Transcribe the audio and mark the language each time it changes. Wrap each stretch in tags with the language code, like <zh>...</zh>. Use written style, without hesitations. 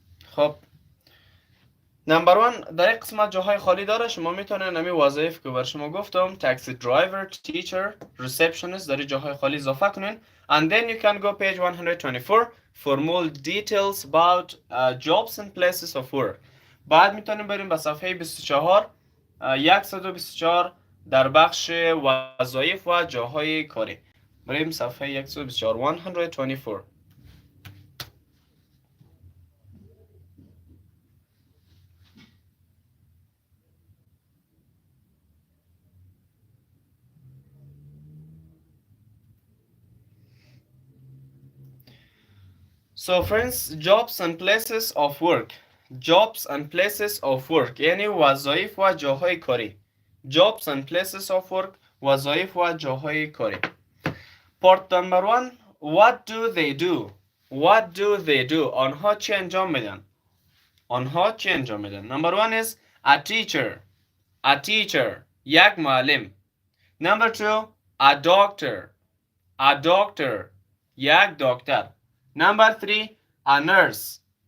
<fa>خب نمبر 1 در این قسمت جاهای خالی داره. شما میتونید نمی وظایف که بر شما گفتم taxi driver, teacher, receptionist در جاهای خالی اضافه کنین.</fa> <en>And then you can go page 124 for more details about jobs and places of work.</en> <fa>بعد میتونیم بریم به صفحه 24 124 در بخش وظایف و جاهای کاری. بریم صفحه 124 124.</fa> <en>So friends, jobs and places of work. Jobs and places of work</en> <fa>یعنی وظایف و جاهای کاری.</fa> <en>Jobs and places of work</en> <fa>وظایف و جاهای کاری.</fa> <en>Part number 1 What do they do? What do they do?</en> <fa>آنها چی انجام میدن؟ آنها چی انجام میدن؟</fa> <en>Number 1 is a teacher. A teacher</en> <fa>یک معلم.</fa> <en>Number 2 a doctor. A doctor</en> <fa>یک دکتر.</fa> <en>Number 3 a nurse.</en>